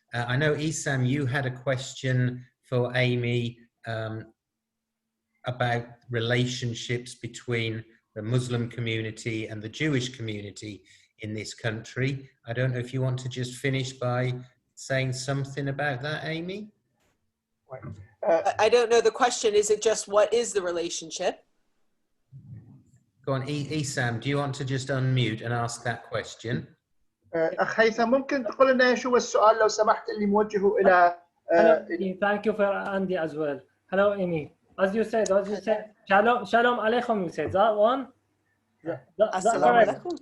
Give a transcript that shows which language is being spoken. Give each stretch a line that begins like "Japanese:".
English: I know, Isam, you had a question for Amy about relationships between the Muslim community and the Jewish community in this country. I don't know if you want to just finish by saying something about that, Amy? I don't know the question. Is it just what is the relationship? Go on, Isam, do you want to just unmute and ask that question?
Arabic: أخ هيثم ممكن تقول لنا شو السؤال لو سمحت اللي موجهه إلى
English: Hello, thank you for Andy as well. Hello, Amy. As you said,
Hebrew: Shalom Aleichem,
English: you said that one? That's correct.